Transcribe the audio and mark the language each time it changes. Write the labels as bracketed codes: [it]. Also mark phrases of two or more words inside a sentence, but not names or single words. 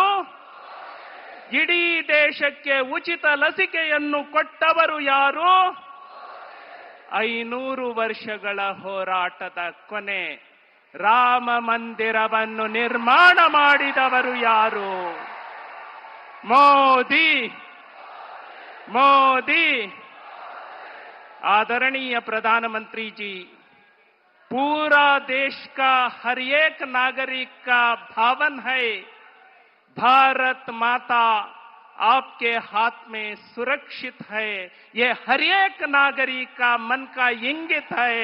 [kn] ಇಡೀ ದೇಶಕ್ಕೆ ಉಚಿತ ಲಸಿಕೆಯನ್ನು ಕೊಟ್ಟವರು ಯಾರು? 500 ವರ್ಷಗಳ ಹೋರಾಟದ ಕೊನೆ ರಾಮ ಮಂದಿರವನ್ನು ನಿರ್ಮಾಣ ಮಾಡಿದವರು ಯಾರು? ಮೋದಿ. [hi] आदरणीय प्रधानमंत्री जी, पूरा देश का हर एक नागरिक का भावन है, भारत माता आपके हाथ में सुरक्षित है, ये हर एक नागरिक का मन का इंगित है।